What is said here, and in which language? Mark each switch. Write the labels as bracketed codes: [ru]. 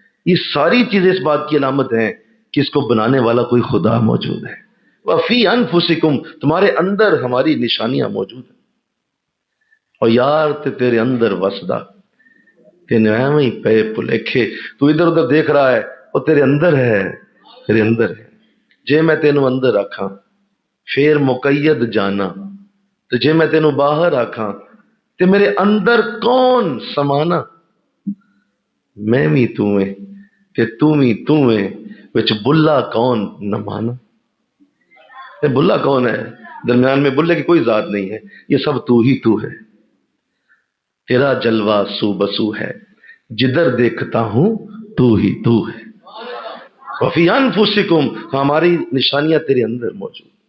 [ur] یہ ساری چیزیں اس بات کی علامت ہیں کہ اس کو بنانے والا کوئی خدا موجود ہے. وفی انفسکم، تمہارے اندر ہماری نشانیاں موجود ہیں. [pa] اور یار تیرے اندر وسدا تین ایویں پے پلیکھے، [ur] تو ادھر ادھر دیکھ رہا ہے، اور تیرے اندر ہے، تیرے اندر ہے. [pa] جے میں تینوں اندر رکھاں پھر مقید جانا، تو جے میں تینوں باہر رکھاں تے میرے اندر کون سمانا. میں بھی تو میں تے تو بھی تو میں، وچ بلا کون نہ مانا. [ur] یہ بلا کون ہے؟ درمیان میں بلے کی کوئی ذات نہیں ہے، یہ سب تو ہی تو ہے. تیرا جلوہ سو بسو ہے، جدھر دیکھتا ہوں تو ہی تو ہے. وفی انفسکم، ہماری نشانیاں تیرے اندر موجود.